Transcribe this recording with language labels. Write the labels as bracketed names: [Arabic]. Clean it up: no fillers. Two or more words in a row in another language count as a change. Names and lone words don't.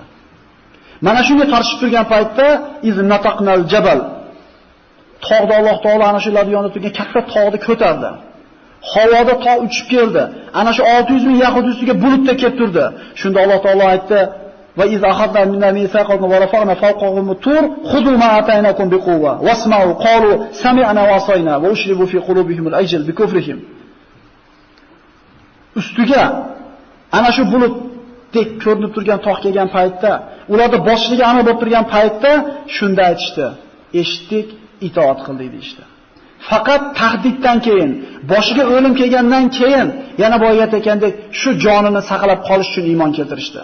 [Uzbek] Mana shunga qarshi turgan paytda [Arabic] وإذ نتقنا الجبل. [Uzbek] Tog'da Alloh taolo ana shularning yonida turgan katta tog'ni ko'tardi. Havoda tog' uchib keldi. Ana shu 600 ming yahud ustiga bulutda kelib turdi. Shunda Alloh taolo aytdi: [Arabic] "وإذ أخذنا منا ميثاقا ورفعنا فوقهم الطور خذوا ما آتيناكم بقوة واسمعوا قالوا سمعنا وعصينا وأشربوا في قلوبهم العجل بكفرهم." [Uzbek] Ustiga ana shu bulutdek ko'rinib turgan tog' kelgan paytda, ularda boshligi ana bo'lib turgan paytda shunda aytishdi: "Eshitdik, itoat qildik" deydi. Faqat tahdiddan keyin, boshiga o'lim kelgandan keyin yana boyat ekandek shu jonini saqlab qolish uchun iymon keltirishdi.